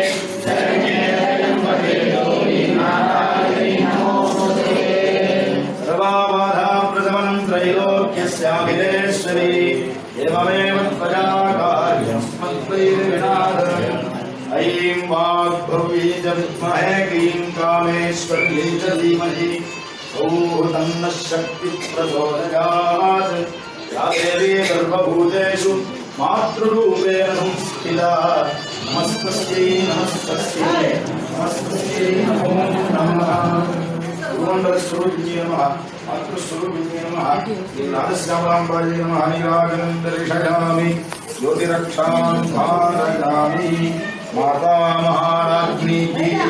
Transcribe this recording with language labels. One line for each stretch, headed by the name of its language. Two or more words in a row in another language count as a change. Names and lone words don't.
Sanskrit: त्रैलोक्यस्याभिलेश्वरी एवमेव त्वया कार्यस्मद्वैर्विनाशनम् ऐं वाग्भवी च विद्महे क्लीं कामेश्वर्यै च धीमहि सौः तन्नः शक्तिप्रचोदयात् या देवी सर्वभूतेषु मातृरूपेण संस्थिता నమస్తస్యై నమస్తస్యై నమస్తస్యై నమో నమః భూమండల స్వరూపిణ్యై నమః మాతృస్వరూపిణ్యై నమః రాజశ్యామాంబాయై నమః నీరాజనం దర్శయామి జ్యోతిరక్షాం ధారయామి మాతా మహారాజ్ఞీకి